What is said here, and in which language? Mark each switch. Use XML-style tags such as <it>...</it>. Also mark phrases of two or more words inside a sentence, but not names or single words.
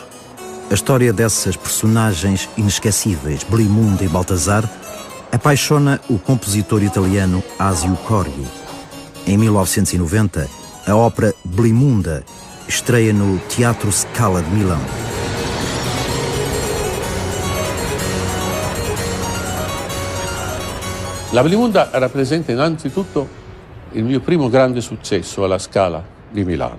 <pt>A história dessas personagens inesquecíveis, Blimunda e Baltazar, apaixona o compositor italiano Asio Corri. Em 1990, a ópera Blimunda estreia no Teatro Scala de Milão.</pt> <it>La Blimunda rappresenta innanzitutto il mio primo grande successo alla Scala di Milano.</it>